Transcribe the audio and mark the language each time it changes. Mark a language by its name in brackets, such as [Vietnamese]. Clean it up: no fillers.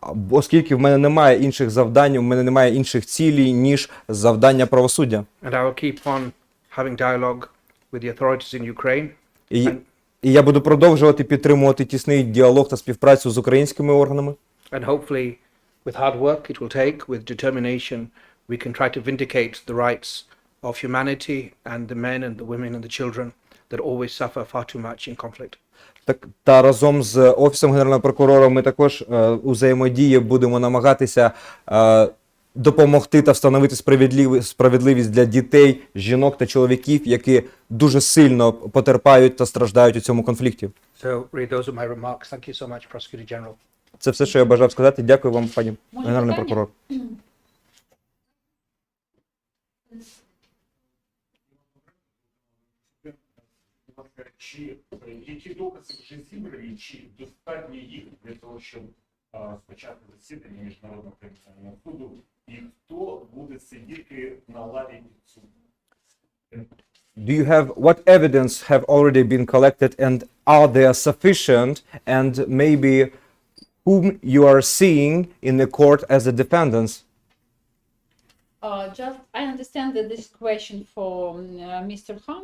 [Ukrainian] оскільки в мене немає інших завдань, в мене немає інших цілей, ніж завдання правосуддя. [English] And I will keep on having dialogue with the authorities in Ukraine. [Ukrainian] І я буду продовжувати підтримувати тісний діалог та співпрацю з українськими органами. [English] And hopefully, with hard work it will take, with determination, we can try to vindicate the rights of humanity and the men and the women and the children that always suffer far too much in conflict. [Ukrainian] Та разом з Офісом Генерального прокурора ми також у взаємодії будемо намагатися допомогти та встановити справедливість для дітей, жінок та чоловіків, які дуже сильно потерпають та страждають у цьому конфлікті. [English] So, really, those are my remarks. Thank you so much, Prosecutor General. [Ukrainian] Це все, що я бажав сказати. Дякую вам, пані Генеральний прокурор. Чи які докази вже зібрані, чи достатньо їх для того, щоб спочатку засідання Міжнародного кримінального суду, і хто буде сидіти на лаві підсудних? [English] Do you have what evidence have already been collected and are they sufficient, and maybe whom you are seeing in the court as the defendants? Just I understand that this question for Mr. Khan.